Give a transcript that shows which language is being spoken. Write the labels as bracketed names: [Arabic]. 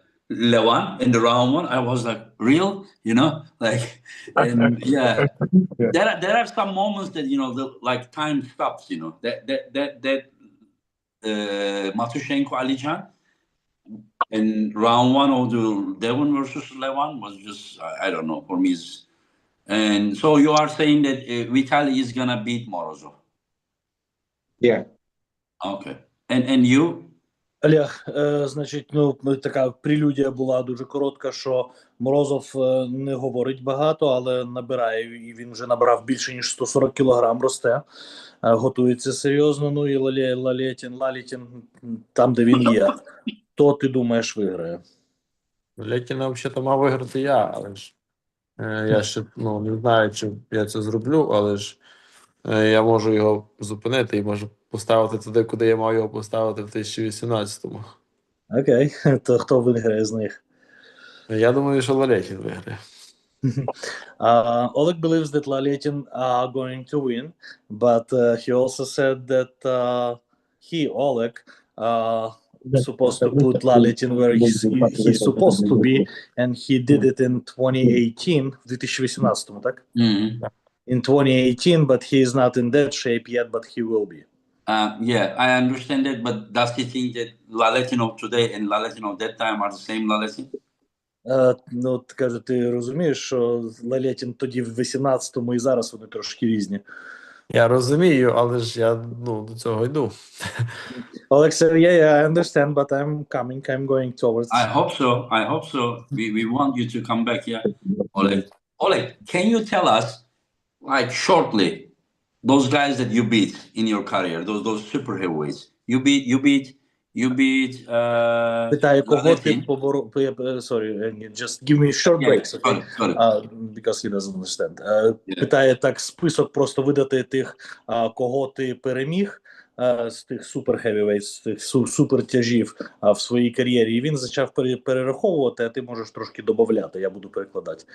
[English] Levan in the round one, I was like, real, you know, like, and yeah, there are some moments that, you know, like time stops, you know, that Matushenko Alijan in round one of the Devon versus Levan was just, I don't know, for me. And so you are saying that Vitaly is gonna beat Morozov? Yeah. Okay. And you? [Ukrainian] Олег, значить, ну така прелюдія була дуже коротка, що Морозов не говорить багато, але набирає, і він вже набрав більше ніж 140 кілограм, росте, готується серйозно. Ну і Лалетін, там, де він є, то ти думаєш виграє? Летіна взагалі мав виграти я, але ж я ще не знаю, чи я це зроблю, але ж я можу його зупинити і можу поставити туди, куди я мав його поставити в 2018-му. Окей, то хто виграє з них? Я думаю, що Лалетін виграє. [English] Oleg believes that Laletin are going to win, but he also said that Oleg, supposed to put Laletin where he's supposed to be, and he did it in 2018, [Ukrainian] в 2018-му, так? [English] In 2018, but he is not in that shape yet, but he will be. Yeah, I understand that, but does he think that Laletin of today and Laletin of that time are the same Laletin? [Ukrainian] Ну, каже, ти розумієш, що Лалетін тоді в 18-му і зараз вони трошки різні. Я розумію, але ж я до цього йду. [English] Oleg said, yeah, I understand, but I'm going towards. I hope so. We want you to come back, yeah. Oleg, can you tell us, like, shortly, those guys that you beat in your career, those super heavyweights, you beat [Ukrainian] Питає, кого ти поборов... [English] Sorry, just give me short breaks, okay? Sorry. Because he doesn't understand. [Ukrainian] Питає так, список просто видати тих, кого ти переміг, з тих супер heavyweights, з тих супер тяжів в своїй кар'єрі. І він почав перераховувати, а ти можеш трошки додати, я буду перекладати.